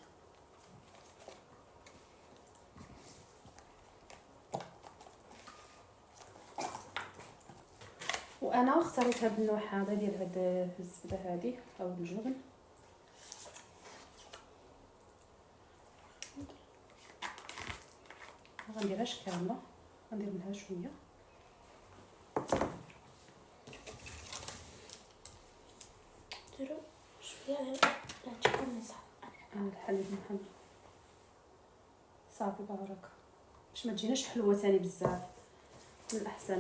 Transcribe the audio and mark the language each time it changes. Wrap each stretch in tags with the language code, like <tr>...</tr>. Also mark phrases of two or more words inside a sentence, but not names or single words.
<ar>وانا اختاريت هذا النوع هذا ديال هاد الزبده هذه او الجبن. ما غنديرهاش كامله، غندير منها شويه.</ar> <es>Pero شويه de leche condensada.</es> <ar>الحليب المحمر صافي بارك، باش ما تجيناش حلوه ثاني بزاف من الاحسن.</ar>